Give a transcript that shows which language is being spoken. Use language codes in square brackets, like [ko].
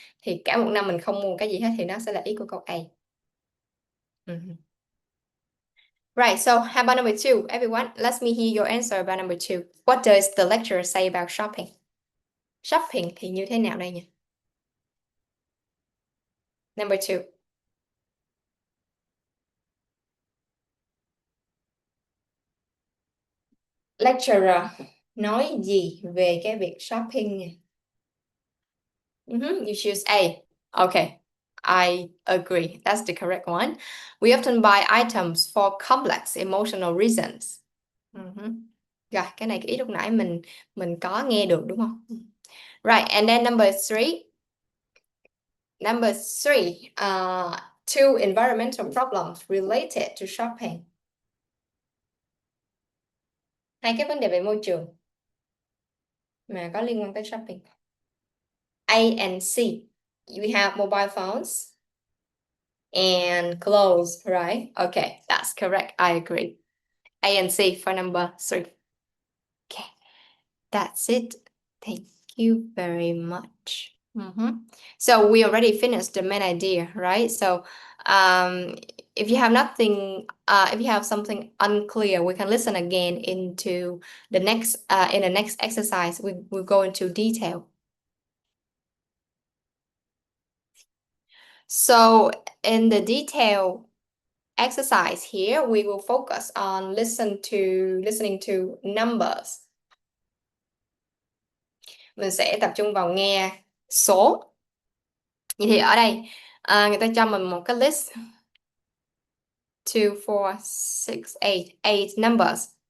[vi] Thì cả một năm mình không mua một cái gì hết thì nó sẽ là ý của câu A. [en] Right, so how about number 2? Everyone, let me hear your answer about number 2. What does the lecturer say about shopping? [vi] Shopping thì như thế nào đây nhỉ? [en] Number 2. [vi] Lecturer nói gì về cái việc shopping nhỉ? [en] You choose A. Okay, I agree. That's the correct one. We often buy items for complex emotional reasons. [vi] Rồi, cái này cái ý lúc nãy mình có nghe được đúng không? [en] Right, and then number 3. Number 3, two environmental problems related to shopping. [vi] Hai cái vấn đề về môi trường mà có liên quan tới shopping. [en] A and C. We have mobile phones and clothes, right? Okay, that's correct. I agree. A and C for number 3. Okay, that's it. Thank you very much. So we already finished the main idea, right? So if you have nothing, if you have something unclear, we can listen again into the next in the next exercise. We'll go into detail. So in the detail exercise here, we will focus on listening to numbers. [vi] Mình sẽ tập trung vào nghe số. Vậy thì ở đây người ta cho mình một cái list 2, 4, 6, 8 numbers.